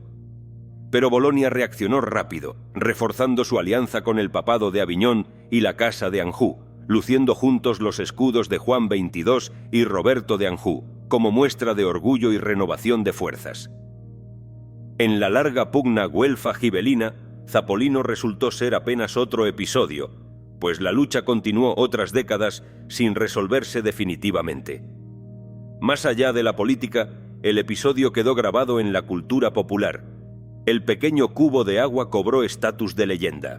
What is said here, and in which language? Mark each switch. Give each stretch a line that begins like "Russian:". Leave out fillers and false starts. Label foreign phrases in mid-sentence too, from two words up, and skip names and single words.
Spanish: Pero Bolonia reaccionó rápido, reforzando su alianza con el papado de Aviñón y la Casa de Anjou, luciendo juntos los escudos de Juan XXII y Roberto de Anjou, como muestra de orgullo y renovación de fuerzas. En la larga pugna güelfa-gibelina, Zapolino resultó ser apenas otro episodio, pues la lucha continuó otras décadas sin resolverse definitivamente. Más allá de la política, el episodio quedó grabado en la cultura popular. El pequeño cubo de agua cobró estatus de leyenda.